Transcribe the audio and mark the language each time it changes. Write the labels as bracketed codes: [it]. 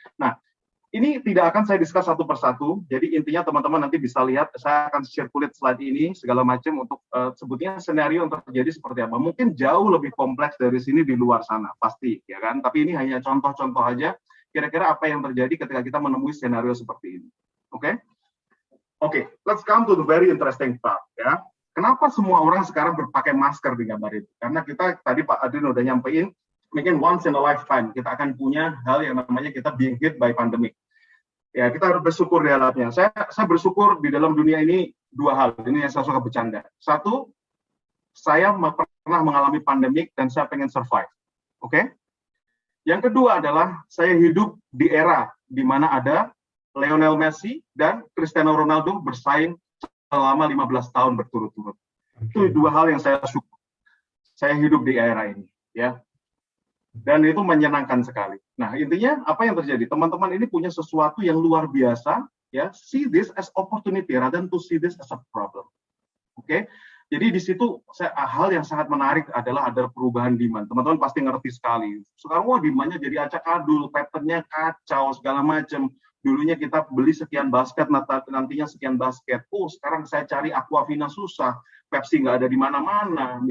[id] Nah, ini tidak akan saya discuss satu persatu, jadi intinya teman-teman nanti bisa lihat, saya akan circulate slide ini segala macam untuk sebutnya skenario yang terjadi seperti apa. Mungkin jauh lebih kompleks dari sini di luar sana, pasti ya kan, tapi ini hanya contoh-contoh aja, kira-kira apa yang terjadi ketika kita menemui skenario seperti ini. Oke, [en] let's come to the very interesting part ya. [id] Kenapa semua orang sekarang berpakai masker di gambar itu? Karena kita tadi Pak Adrin udah nyampein, mungkin [en] once in a lifetime [id] kita akan punya hal yang namanya kita [en] being hit by pandemic. [id] Ya kita harus bersyukur di dalamnya. Saya bersyukur di dalam dunia ini dua hal. Ini yang saya suka bercanda. Satu, saya pernah mengalami pandemik dan saya pengen survive. Oke? Yang kedua adalah saya hidup di era di mana ada Lionel Messi dan Cristiano Ronaldo bersaing selama 15 tahun berturut-turut. Itu dua hal yang saya syukur. Saya hidup di era ini, ya. Dan itu menyenangkan sekali. Nah, intinya apa yang terjadi? Teman-teman ini punya sesuatu yang luar biasa, ya. [en] See this as opportunity rather than to see this as a problem. Oke? [id] Jadi di situ hal yang sangat menarik adalah ada perubahan demand. Teman-teman pasti ngerti sekali. Sekarang demand-nya jadi acak-adul, pattern-nya kacau segala macam. Dulunya kita beli sekian basket, nantinya sekian basket. Sekarang saya cari Aquafina susah, Pepsi nggak ada di mana-mana.